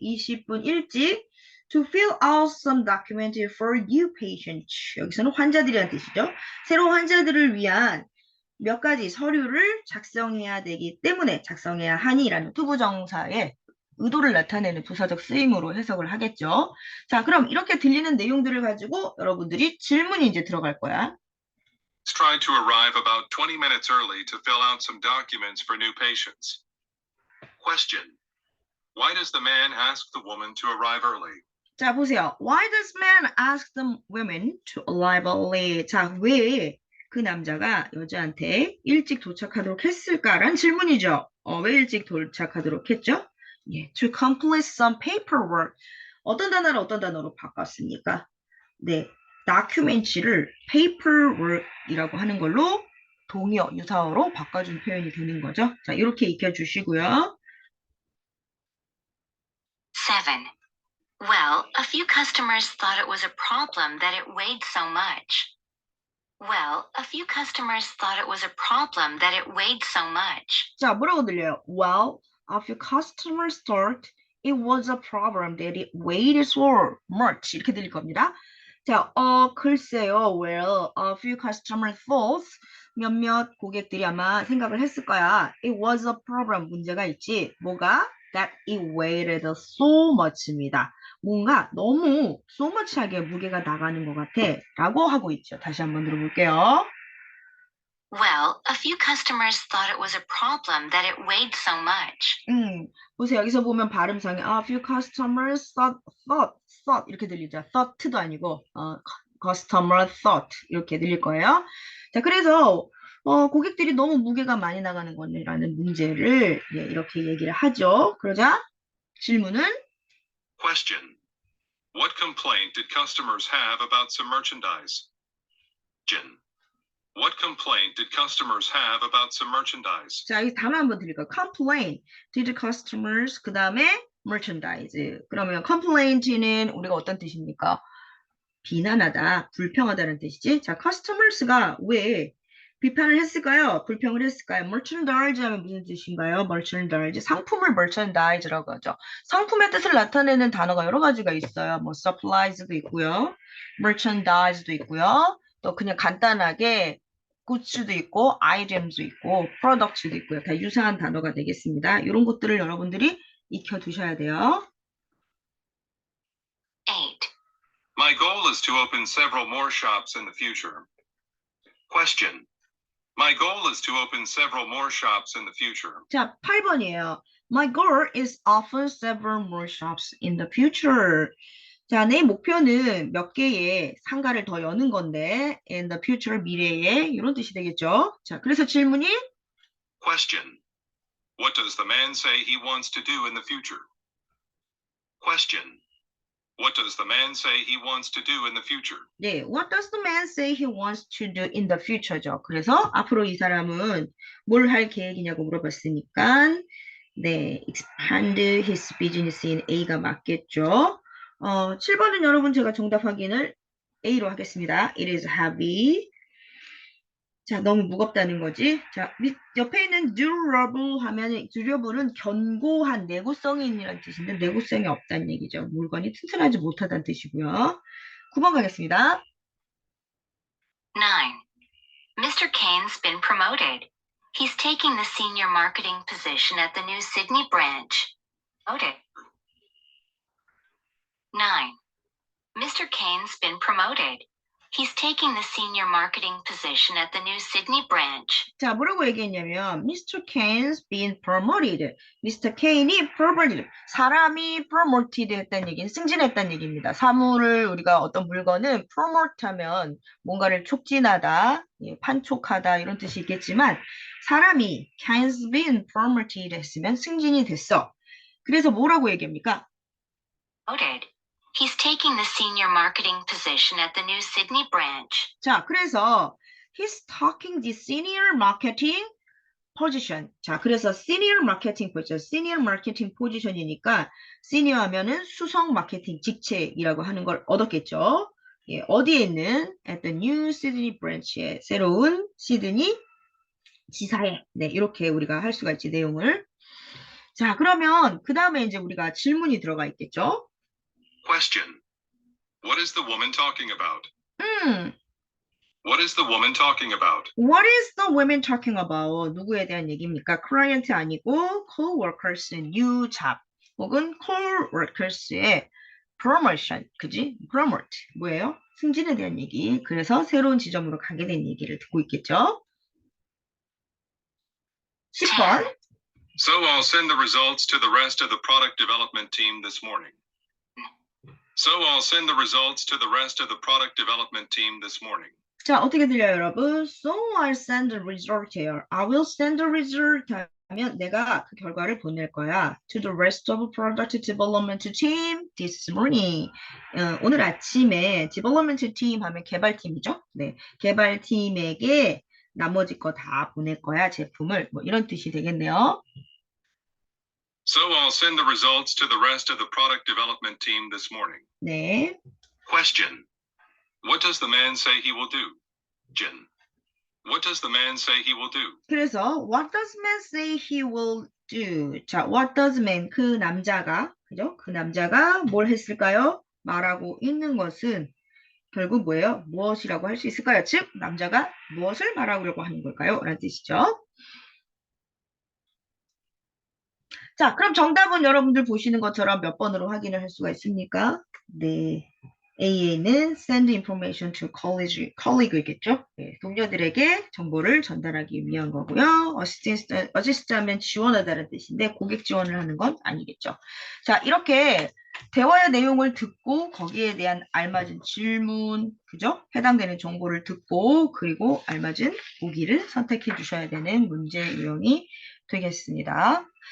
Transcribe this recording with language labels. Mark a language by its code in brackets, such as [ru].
[ko] 20분 일찍 [en] to fill out some document for new patients. [ko] 여기서는 환자들이란 뜻이죠. 새로운 환자들을 위한 몇 가지 서류를 작성해야 되기 때문에 작성해야 하니라는 투부정사의 의도를 나타내는 부사적 쓰임으로 해석을 하겠죠. 자, 그럼 이렇게 들리는 내용들을 가지고 여러분들이 질문이 이제 들어갈 거야. [en] Let's try to arrive about 20 minutes early to fill out some documents for new patients. Question. Why does the man ask the woman to arrive early? [ko] 자, 보세요. [en] Why does man ask the women to arrive early? [ko] 자, 왜 그 남자가 여자한테 일찍 도착하도록 했을까라는 질문이죠. 왜 일찍 도착하도록 했죠? [en] 예, to complete some paperwork. [ko] 어떤 단어를 어떤 단어로 바꿨습니까? 네, documents를 paperwork이라고 하는 걸로 동의어, 유사어로 바꿔준 표현이 되는 거죠. 자, 이렇게 익혀주시고요. 7. [en] Well, a few customers thought it was a problem that it weighed so much. Well, a few customers thought it was a problem that it weighed so much. [ko] 자, 뭐라고 들려요? [en] Well, a few customers thought it was a problem that it weighed so much. [ko] 이렇게 들릴 겁니다. 자, 글쎄요. [en] Well, a few customers thought [ko] 몇몇 고객들이 아마 생각을 했을 거야. [en] It was a problem. [ko] 문제가 있지. 뭐가? [en] That it weighed so much입니다. [ko] 뭔가 너무 [en] so much [ko] 하게 무게가 나가는 것 같아. 라고 하고 있죠. 다시 한번 들어볼게요. [en] Well, a few customers thought it was a problem that it weighed so much. [ko] 보세요. 여기서 보면 발음상에 [en] a few customers thought [ko] 이렇게 들리죠. thought도 아니고 [en] customer thought [ko] 이렇게 들릴 거예요. 자, 그래서 고객들이 너무 무게가 많이 나가는 거라는 문제를 이렇게 얘기를 하죠. 그러자 질문은 [en] Question. What complaint did customers have about some merchandise? Question. What complaint did customers have about some merchandise? [ko] 자, 이 단어 한번 드릴까요? [en] complain, did customers, [ko] 그 다음에 [en] merchandise. [ko] 그러면 complaint는 우리가 어떤 뜻입니까? 비난하다, 불평하다는 뜻이지. 자, customers가 왜 비판을 했을까요? 불평을 했을까요? merchandise 하면 무슨 뜻인가요? merchandise, 상품을 merchandise라고 하죠. 상품의 뜻을 나타내는 단어가 여러 가지가 있어요. 뭐 supplies도 있고요. merchandise도 있고요. 또 그냥 간단하게 goods도 있고, items도 있고, products도 있고요. 다 유사한 단어가 되겠습니다. 이런 것들을 여러분들이 익혀두셔야 돼요. 8. [en] My goal is to open several more shops in the future. Question. My goal is to open several more shops in the future. [ko] 자, 8번이에요. [en] My goal is offer several more shops in the future. [ko] 자, 내 목표는 몇 개의 상가를 더 여는 건데, [en] in the future, [ko] 미래에 이런 뜻이 되겠죠. 자, 그래서 질문이 [en] Question. What does the man say he wants to do in the future? Question. What does the man say he wants to do in the future? 네, what does the man say he wants to do in the future죠. [ko] 그래서 앞으로 이 사람은 뭘 할 계획이냐고 물어봤으니까 네, [en] expand his business in A [ko] 가 맞겠죠. 7번은 여러분 제가 정답 확인을 A로 하겠습니다. [en] It is heavy. [ko] 자, 너무 무겁다는 거지. 자, 옆에 있는 durable 하면 durable은 견고한 내구성이 있는 뜻인데 내구성이 없다는 얘기죠. 물건이 튼튼하지 못하다는 뜻이고요. 9번 가겠습니다. [en] 9. Mr. Kane's been promoted. He's taking the senior marketing position at the new Sydney branch. Promoted. 9. Mr. Kane's been promoted. He's taking the senior marketing position at the new Sydney branch. [ko] 자, 뭐라고 얘기했냐면 Mr. [en] Kane's been promoted. Mr. Kane이 promoted. [ko] 사람이 promoted 했다는 얘기는 승진했다는 얘기입니다. 사물을 우리가 어떤 물건을 promote 하면 뭔가를 촉진하다, 판촉하다 이런 뜻이 있겠지만 사람이 [en] Kane's been promoted [ko] 했으면 승진이 됐어. 그래서 뭐라고 얘기합니까? [en] Promoted. He's taking the senior marketing position at the new Sydney branch. 자, 그래서 he's talking the senior marketing position. [ko] 자, 그래서 senior marketing position, senior marketing position이니까 senior 하면은 수석 마케팅 직책이라고 하는 걸 얻었겠죠. 예, 어디에 있는 [en] at the new Sydney branch [ko] 에 새로운 시드니 지사에 네, 이렇게 우리가 할 수가 있지 내용을. 자, 그러면 그 다음에 이제 우리가 질문이 들어가 있겠죠. [en] Question. What is the woman talking about? 음, What is the woman talking about? What is the women talking about? [ko] 누구에 대한 얘기입니까? client 아니고 co-workers, new job 혹은 co-workers의 promotion, 그지? promote 뭐예요? 승진에 대한 얘기. 그래서 새로운 지점으로 가게 된 얘기를 듣고 있겠죠? 10번. [en] So I'll send the results to the rest of the product development team this morning. So I'll send the results to the rest of the product development team this morning. [ko] 자, 어떻게 들려요, 여러분? [en] So I'll send the result here. I will send the result [ko] 하면 내가 그 결과를 보낼 거야. [en] To the rest of product development team this morning. [ko] 오늘 아침에 development team 하면 개발팀이죠. 네, 개발팀에게 나머지 거 다 보낼 거야, 제품을. 뭐 이런 뜻이 되겠네요. [en] So I'll send the results to the rest of the product development team this morning. [ko] 네. [en] Question. What does the man say he will do? Jin. What does the man say he will do? 그래서 what does man say he will do? [ko] 자, what does man 그 남자가 그죠? 그 남자가 뭘 했을까요? 말하고 있는 것은 결국 뭐예요? 무엇이라고 할 수 있을까요? 즉 남자가 무엇을 말하려고 하는 걸까요? 라는 뜻이죠. 자, 그럼 정답은 여러분들 보시는 것처럼 몇 번으로 확인을 할 수가 있습니까? 네. [en] A에는 send information to colleague이겠죠? [ko] 네, 동료들에게 정보를 전달하기 위한 거고요. assist 하면 지원하다는 뜻인데 고객 지원을 하는 건 아니겠죠. 자, 이렇게 대화의 내용을 듣고 거기에 대한 알맞은 질문, 그죠? 해당되는 정보를 듣고 그리고 알맞은 보기를 선택해 주셔야 되는 문제 유형이 되겠습니다.